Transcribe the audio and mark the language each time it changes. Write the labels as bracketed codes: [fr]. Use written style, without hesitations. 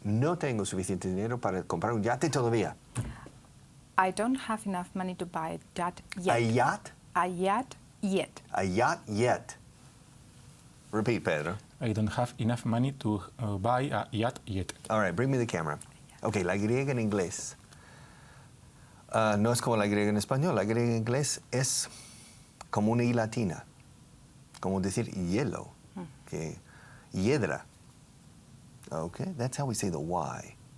[es] No tengo suficiente dinero para comprar un yate todavía. [en] I don't have enough money to buy a yacht yet. A yacht? A yacht yet. A yacht yet. Repeat, Pedro. I don't have enough money to buy a yacht yet. All right, bring me the camera. [es] Okay, la griega en inglés. No es como la griega en español. La griega en inglés es como una I latina. Como decir hielo. Okay. Hiedra. [en] Okay, that's how we say the Y.